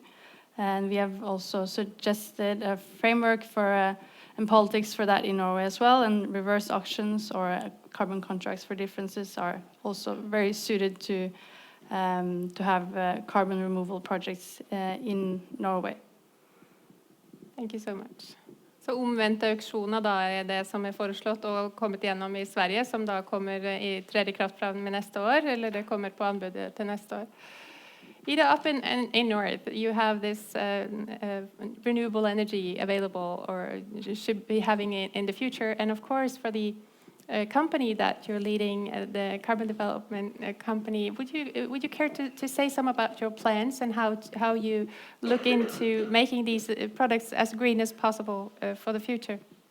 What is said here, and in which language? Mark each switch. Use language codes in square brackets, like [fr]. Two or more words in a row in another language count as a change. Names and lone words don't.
[en] And we have also suggested a framework for and politics for that in Norway as well, and reverse auctions or carbon contracts for differences are also very suited to have carbon removal projects in Norway. Thank you so much. [no] Så omvendte auksjoner da er det som er foreslått og kommet gjennom i Sverige, som da kommer i tredje kraft fra med neste år, eller det kommer på anbudet til neste år. [en] Either up in North, you have this renewable energy available, or you should be having it in the future. And of course, for the company that you're leading, the carbon development company, would you care to say some about your plans and how you look into making these products as green as possible for the future?